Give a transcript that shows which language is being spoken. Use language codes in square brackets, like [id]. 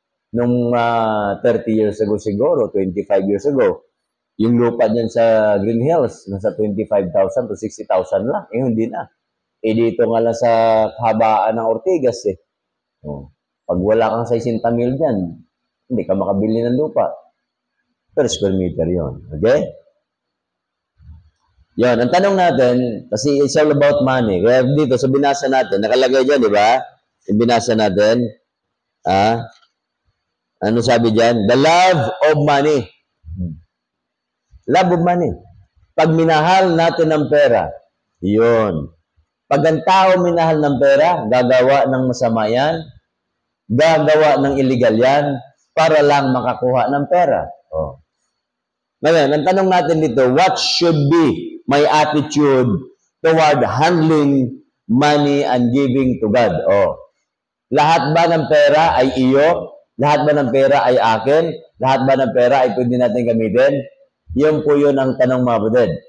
[tl] Nung 30 years ago siguro, 25 years ago, yung lupa dyan sa Green Hills, nasa 25,000 to 60,000 lang. Hindi na. Dito nga lang sa kahabaan ng Ortigas eh. Pag wala kang 60 mil dyan, hindi ka makabili ng lupa. Per square meter yon. Okay? Yan. Ang tanong natin, kasi [en] it's all about money. [tl] Kaya dito, sa binasa natin, nakalagay dyan, di ba? Yung binasa natin, ano sabi dyan? [en] The love of money. Love of money. [tl] Pag minahal natin ng pera, yun. Pag ang tao minahal ng pera, gagawa ng masama yan, gagawa ng illegal yan, para lang makakuha ng pera. Ngayon, ang tanong natin dito, [en] what should be my attitude toward handling money and giving to God? [tl] Lahat ba ng pera ay iyo? Lahat ba ng pera ay akin? Lahat ba ng pera ay pwede natin gamitin? Yun po yun ang tanong mga kapatid.